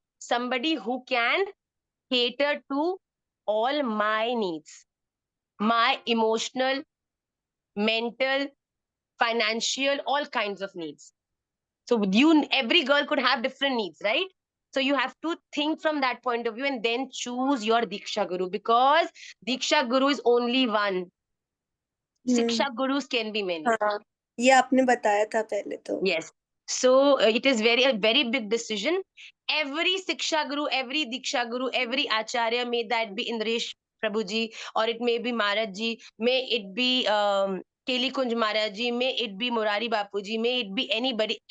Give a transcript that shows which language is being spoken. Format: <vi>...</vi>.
<en>somebody who can cater to all my needs, my emotional, mental, financial, all kinds of needs. So every girl could have different needs, right? So you have to think from that point of view and then choose your Diksha Guru, because Diksha Guru is only one. Shiksha Gurus can be many.</en> <hi>हाँ, ये आपने बताया था पहले तो.</hi> <en>Yes. So it is a very big decision. Every Siksha Guru, every Diksha Guru, every Acharya, may that be Indresh Prabhuji, or it may be Maharaj Ji, may it be Keli Kunj Maharaj Ji, may it be Murari Bapuji, may it be anybody.</en>